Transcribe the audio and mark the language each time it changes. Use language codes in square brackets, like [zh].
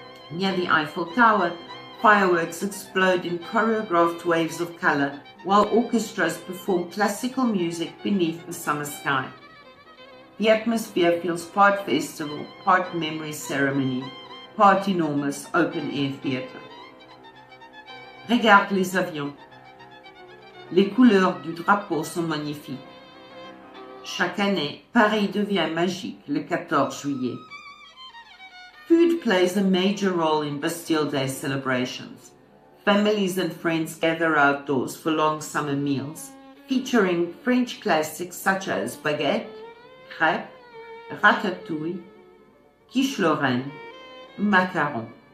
[en] Near the Eiffel Tower, fireworks explode in choreographed waves of color, while orchestras perform classical music beneath the summer sky. The atmosphere feels part festival, part memory ceremony, part enormous open-air theatre. [fr] Regarde les avions. Les couleurs du drapeau sont magnifiques. Chaque année, Paris devient magique le 14 juillet. [en] Food plays a major role in Bastille Day celebrations. Families and friends gather outdoors for long summer meals, featuring French classics such as baguette, crêpes, ratatouille, quiche Lorraine, macaron.